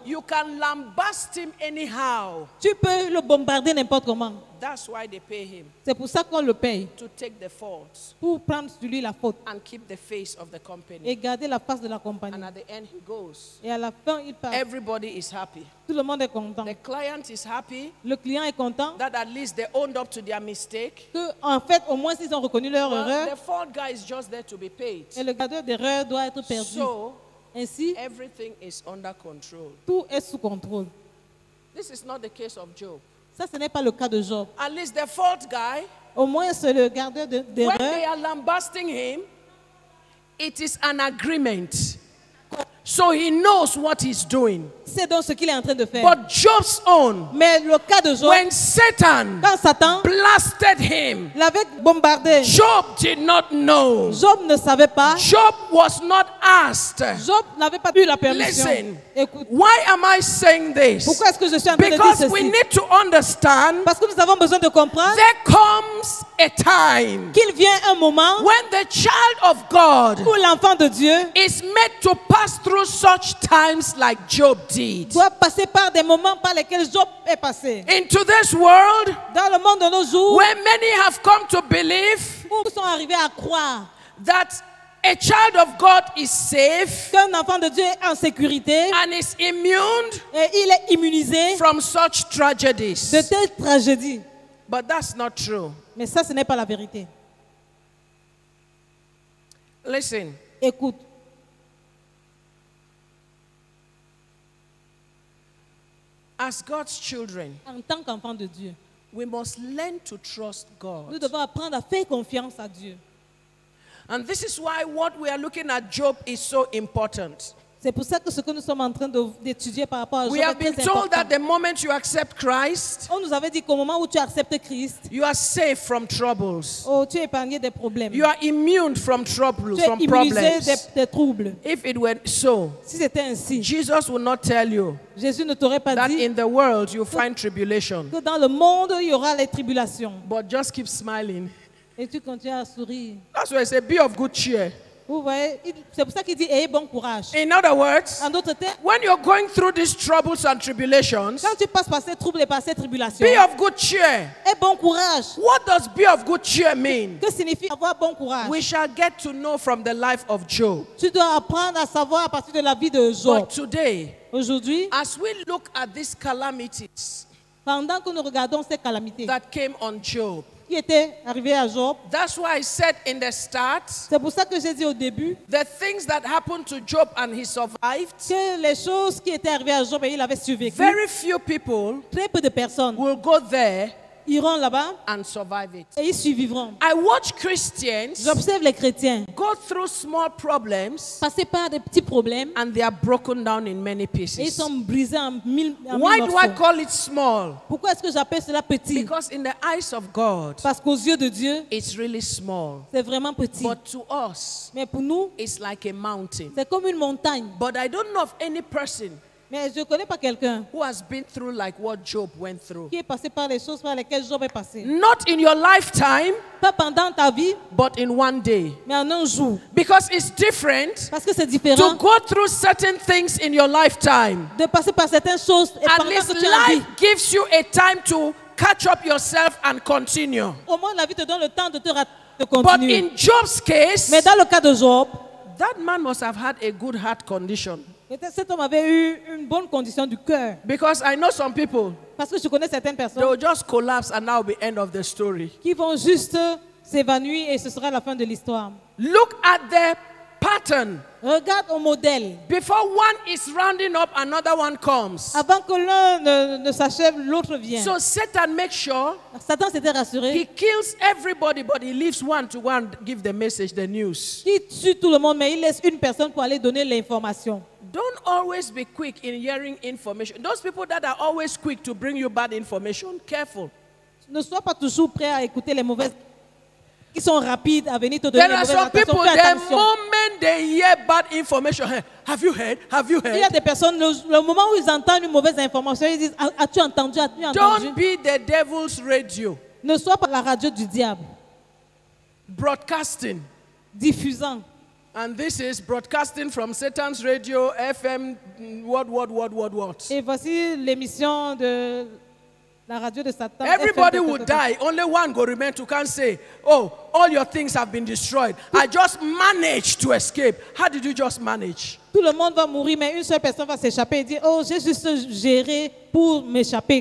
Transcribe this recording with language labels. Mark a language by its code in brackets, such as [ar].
[en] You can lambast him anyhow. [fr] Tu peux le bombarder n'importe comment. [en] That's why they pay him [fr] C'est pour ça qu'on le paye. [en] to take the fault [fr] Pour prendre sur lui la faute. [en] and keep the face of the company. [fr] Et garder la face de la compagnie. [en] And at the end, he goes. [fr] Et à la fin, il part. [en] Everybody is happy. [fr] Tout le monde est content. [en] The client is happy [fr] Le client est content. [en] that at least they owned up to their mistake. [fr] Que, en fait, au moins, ils ont reconnu leur [en] Well, [fr] erreur. [en] the fault guy is just there to be paid. [fr] Et le gardeur d'erreur doit être perdu. [en] So [fr] Ainsi, [en] everything is under control. [fr] tout est sous contrôle. [en] This is not the case of Job. [fr] Ça, ce n'est pas le cas de Job. [en] At least the fault guy, [fr] Au moins, c'est le gardeur [en] when [fr] d'erreur. [en] they are lambasting him, it is an agreement. So he knows what he's doing. [fr] C'est donc ce qu'il est en train de faire. [en] But Job's own, [fr] Mais le cas de Job, [en] when Satan [fr] quand Satan [en] blasted him, [fr] l'avait bombardé, [en] Job did not know. [fr] Job ne savait pas. [en] Job was not asked. [fr] Job n'avait pas eu la permission. [en] Listen, [fr] Écoute, [en] why am I saying this? [fr] pourquoi est-ce que je suis en train de dire [en] Because we [fr] ceci? [en] need to understand [fr] Parce que nous avons besoin de comprendre [en] there comes a time [fr] qu'il vient un moment [en] when the child of God [fr] où l'enfant de Dieu [en] is made to pass through such times like Job did. [fr] doit passer par des moments par lesquels Job est passé. [en] Into this world [fr] Dans le monde de nos jours, [en] where many have come to believe [fr] où ils sont arrivés à croire [en] that a child of God is safe [fr] qu'un enfant de Dieu est en sécurité [en] and is immune [fr] et il est immunisé [en] from such tragedies. [fr] de telles tragédies. [en] But that's not true. [fr] Mais ça, ce n'est pas la vérité. [en] Listen, [fr] Écoute, [en] as God's children, [fr] en tant qu'enfant de Dieu, [en] we must learn to trust [fr] nous [en] God. [fr] devons apprendre à faire confiance à Dieu. [en] And this is why what we are looking at Job is so important. [fr] C'est pour ça que ce que nous sommes en train d'étudier par rapport à Job [en] We [fr] est [en] have been [fr] très [en] told [fr] important. [en] that the moment you accept Christ, [fr] On nous avait dit qu'au moment où tu acceptes Christ, [en] you are safe from troubles. [fr] oh, tu es épargné des problèmes. [en] You are immune from troubles, [fr] Tu es [en] from [fr] immunisé [en] problems. [fr] des troubles. [en] If it were so, [fr] Si c'était ainsi, [en] Jesus would not tell you [fr] Jésus ne t'aurait pas [en] that [fr] dit [en] in the world you find tribulation, [fr] que dans le monde, il y aura les tribulations. [en] but just keep smiling. [fr] Et tu continues à sourire. [en] That's why I say be of good cheer. [fr] Vous voyez, c'est pour ça qu'il dit, ayez bon courage. [en] In other words, [fr] En d'autres termes, [en] when you're going through these troubles and tribulations, [fr] quand tu passes par ces troubles et par ces tribulations, [en] be of good cheer. [fr] aie bon courage. [en] What does be of good cheer mean? [fr] Que signifie avoir bon courage? [en] We shall get to know from the life of Job. [fr] Tu dois apprendre à savoir à partir de la vie de Job. [en] But today, [fr] Aujourd'hui, [en] as we look at these calamities [fr] pendant que nous regardons ces calamités [en] that came on Job, [fr] qui étaient arrivées à Job, [en] that's why I said in the start, [fr] c'est pour ça que j'ai dit au début [en] the things that happened to Job and he survived, [fr] que les choses qui étaient arrivées à Job et il avait survécu, [en] very few people [fr] très peu de personnes [en] will go there [fr] iront là-bas [en] and survive it. [fr] et ils survivront. [en] I watch Christians [fr] J'observe les chrétiens [en] go through small problems [fr] passer par des petits problèmes [en] and they are broken down in many [fr] et ils [en] pieces. [fr] sont brisés en mille [en] Why do I [fr] morceaux. [en] call it small? [fr] Pourquoi est-ce que j'appelle cela petit? [en] Because in the eyes of God, [fr] Parce qu'aux yeux de Dieu, [en] it's really small. [fr] c'est vraiment petit. [en] But to us, [fr] Mais pour nous, [en] it's like a mountain. [fr] c'est comme une montagne. [en] But I don't know of any person [fr] Mais je ne connais pas quelqu'un [en] who has been through like what Job went through. [fr] qui est passé par les choses par lesquelles Job est passé. [en] Not in your lifetime, [fr] Pas pendant ta vie, [en] but in one day. [fr] mais en un jour. [en] Because it's different [fr] Parce que c'est [en] to [fr] différent [en] go through certain things in your lifetime. [fr] de passer par certaines choses et [en] At [fr] pendant [en] least [fr] que tu es en vie. [en] life gives you a time to catch up yourself and continue. [fr] Au moins, la vie te donne le temps de te de [en] But [fr] continuer. [en] in Job's case, [fr] Mais dans le cas de Job, [en] that man must have had a good heart condition. [fr] peut-être cet homme avait eu une bonne condition du cœur. [en] Because I know some people, [fr] Parce que je connais certaines [en] they [fr] personnes [en] will just collapse and that will be end of the story. [fr] qui vont juste s'évanouir et ce sera la fin de l'histoire. [en] Look at the pattern. [fr] Regarde au modèle. [en] Before one is rounding up, another one comes. [fr] Avant que l'un ne s'achève, l'autre vient. [en] So Satan makes sure [fr] Satan s'était rassuré. [en] he kills everybody, but he leaves one to one give the message, the news. [fr] Il tue tout le monde, mais il laisse une personne pour aller donner l'information. [en] Don't always be quick in hearing information. Those people that are always quick to bring you bad information, careful. [fr] Ne sois pas toujours prêt à écouter les mauvaises, qui sont rapides à venir te donner [en] There [fr] les [en] are [fr] mauvaises [en] some [fr] informations. [en] people, [fr] Fais [en] the [fr] attention. [en] moment they hear bad information, hey, have you heard? Have you [fr] Il y a [en] heard? [fr] des personnes, le moment où ils entendent une mauvaise information, ils disent, as-tu entendu, as-tu entendu? [en] Don't be the devil's radio, [fr] Ne sois pas la radio du diable, [en] broadcasting. [fr] diffusant. [en] And this is broadcasting from Satan's radio, FM, what. [fr] Et voici l'émission de la radio de Satan. [en] Everybody [fr] FM, [en] will die. Only one go remain to can say, oh, all your things have been destroyed. I just managed to escape. How did you just manage? [fr] Tout le monde va mourir, mais une seule personne va s'échapper et dire, oh, j'ai juste géré pour m'échapper.